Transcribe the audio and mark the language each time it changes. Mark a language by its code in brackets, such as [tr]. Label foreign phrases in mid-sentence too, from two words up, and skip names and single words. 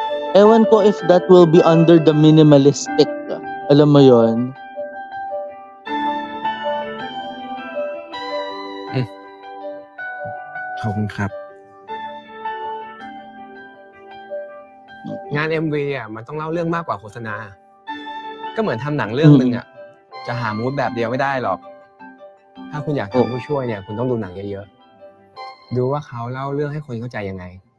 [tl] Ewan ko [en] if that will be under the minimalistic. [tl] Alam mo yon? [th] ขอบคุณครับ งาน MV อ่ะมันต้องเล่าเรื่องมากกว่าโฆษณา ก็เหมือนทำหนังเรื่องนึงอ่ะจะหามูดแบบเดียวไม่ได้หรอก ถ้าคุณอยากทำผู้ช่วยเนี่ยคุณต้องดูหนังเยอะๆดูว่าเขาเล่าเรื่องให้คนเข้าใจยังไง